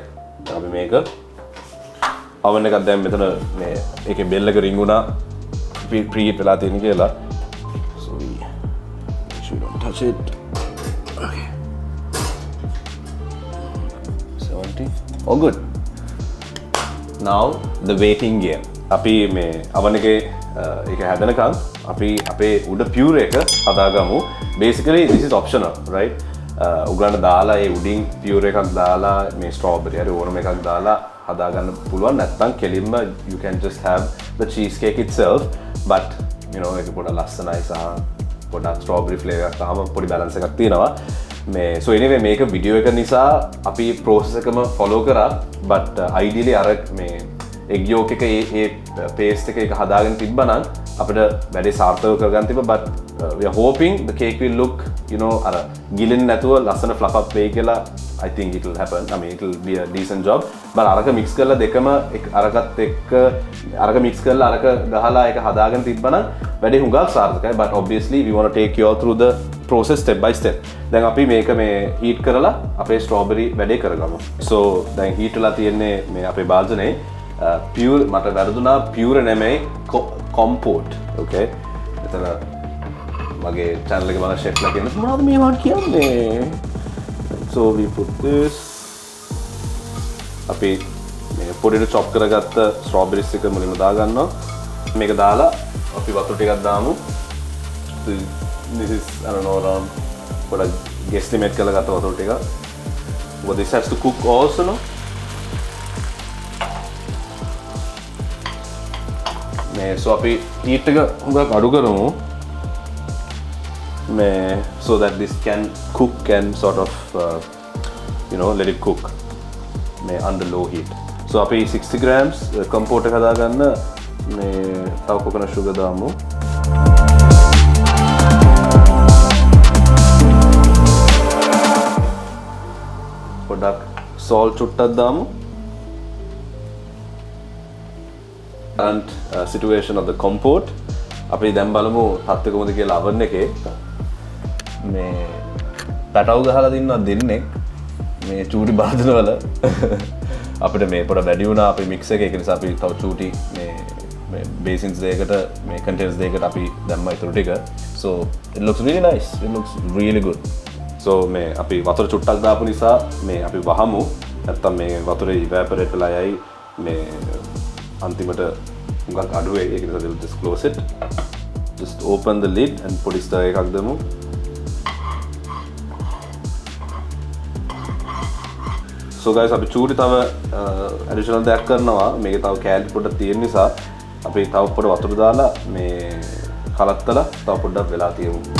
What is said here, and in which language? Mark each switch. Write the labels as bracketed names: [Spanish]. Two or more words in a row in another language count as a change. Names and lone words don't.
[Sinhala] අපි මේක oven එකක් දැන් මෙතන මේ ඒකේ bell එක ring වුණා. preheat වෙලා තියෙන කියලා. [English] So we make sure we don't touch it. Okay. 70. All good. Now the waiting game. [Sinhala] අපි මේ oven එකේ ඒක හැදෙනකන් අපි අපේ උඩ puree එක හදාගමු. [English] Basically this is optional, right? [Sinhala] උගලන්ට දාලා ඒ උඩින් puree එකක් දාලා මේ strawberry හරි ඕනම එකක් දාලා හදාගන්න පුළුවන්. නැත්නම් කෙලින්ම you can just have the cheesecake itself. [English] But you know [Sinhala] ඒක පොඩ ලස්සනයි සහ පොඩක් [English] strawberry flavor [Sinhala] එකක් තාම පොඩි balance එකක් තියෙනවා මේ [English] so anyway [Sinhala] මේක වීඩියෝ එක නිසා අපි process එකම follow කරා [English] but ideally [Sinhala] අර මේ [English] egg yolk [Sinhala] එක ඒ paste එක හදාගෙන තිබ්බනම් අපිට වැඩේ සාර්ථකව කරගන්න තිබ්බා [English] but we are hoping the cake will look you know [Sinhala] අර ගිලෙන්නේ නැතුව ලස්සන [English] fluff up [Sinhala] වෙයි කියලා [English] I think it will happen. I mean it will be a decent job. [Sinhala] But අරක mix කරලා දෙකම අරකත් එක්ක අරක mix කරලා අරක ගහලා ඒක හදාගෙන තිබ්බනම් වැඩේ හුඟක් සාර්ථකයි. [English] But obviously we want to take you all through the process step by step. [Sinhala] දැන් අපි මේක මේ heat කරලා අපේ strawberry වැඩේ කරගමු. So දැන් heat වෙලා තියෙන්නේ මේ අපේ භාජනයේ pure මට වැරදුනා pure නෙමෙයි compote. Okay. එතන මගේ channel එකේ මම chef ලා කියන්නේ මොනවද මේ වාට කියන්නේ? [English] So we put this. [Sinhala] අපි මේ පොඩියට chop කරගත්ත strawberries එක මුලින්ම දාගන්නවා. මේක දාලා අපි වතුර ටිකක් දාමු. [English] This is I don't know around [Sinhala] පොඩක් guesstimate කරලා ගත්ත වතුර ටික. [English] But this has to cook also no? [Sinhala] මේ so අපි heat එක හුඟක් අඩු කරමු. [English] So that this can cook and sort of you know let it cook under low heat. [Sinhala] So api 60 grams compote එක හදාගන්න මේ තව [English] coconut sugar [Sinhala] දාමු. පොඩක් salt චුට්ටක් දාමු. [English] current situation of the compote [Sinhala] අපි දැන් බලමු තත්ත්වය කොහොමද කියලා oven එකේ මේ පැටව ගහලා දින්නවා දෙන්නෙක් මේ චූටි භාජනවල අපිට මේ පොඩ වැඩි වුණා අපේ මික්ස් එකේ ඒක නිසා අපි තව චූටි මේ basins දෙකකට මේ containers දෙකකට අපි දැම්මා ඊටු ටික [English] so it looks really nice, it looks really good. [Sinhala] So මේ අපි වතුර චුට්ටක් දාපු නිසා මේ අපි වහමු නැත්තම් මේ වතුරේ evaporate වෙලා යයි මේ අන්තිමට හුඟක් අඩු වෙයි ඒක නිසා [English] we'll just close it, just open the lid and [Sinhala] පොඩි stir එකක් දෙමු. [English] So guys [Sinhala] අපි චූටි තව additional දෙයක් කරනවා මේකේ තව කැලරි පොඩ්ඩක් තියෙන නිසා අපි තව පොඩ වතුර දාලා මේ කලත්තලා තව පොඩ්ඩක් වෙලා තියමු.